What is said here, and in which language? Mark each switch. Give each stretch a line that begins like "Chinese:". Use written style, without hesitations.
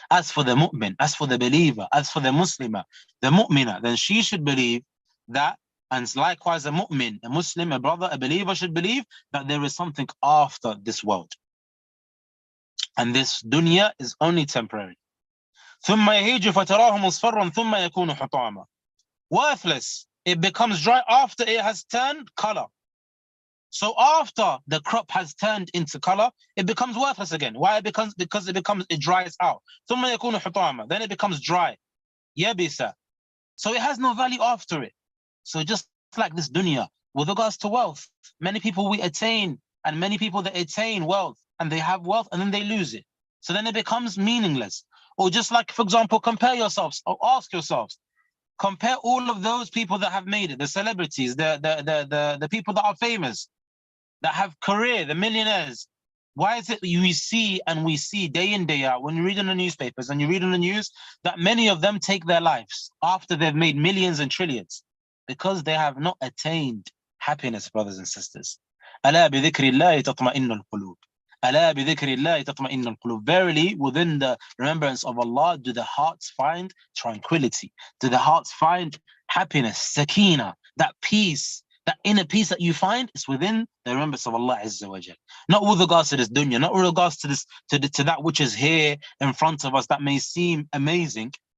English: As for the mu'min, as for the believer, as for the muslima, the mu'mina, then she should believe that, and likewise a mu'min, a Muslim, a brother, a believer should believe that there is something after this world. And this dunya is only temporary.
Arabic: ثم يهيج فتراه مصفرا ثم يكون حطاما.
English: Worthless. It becomes dry after it has turned color. So after the crop has turned into color, it becomes worthless again. Why? Because it dries out.
Arabic: ثم يكون حطاما.
English: Then it becomes dry.
Arabic: يبس.
English: So it has no value after it. So just like this dunya, with regards to wealth, many people we attain, and many people that attain wealth, and they have wealth, and then they lose it. So then it becomes meaningless. Or just like, for example, compare yourselves, or ask yourselves, compare all of those people that have made it, the celebrities, the people that are famous, that have career, the millionaires. Why is it we see and we see day in, day out, when you read in the newspapers and you read in the news, that many of them take their lives after they've made millions and trillions? Because they have not attained happiness, brothers and sisters.
Arabic: ألا بذكر الله تطمئن القلوب. ألا بذكر الله تطمئن القلوب.
English: Verily, within the remembrance of Allah, do the hearts find tranquility? Do the hearts find happiness, sakina, that peace, that inner peace that you find is within the remembrance of Allah Azza wa Jal. Not with regards to this dunya, not with regards to this, to that which is here in front of us that may seem amazing.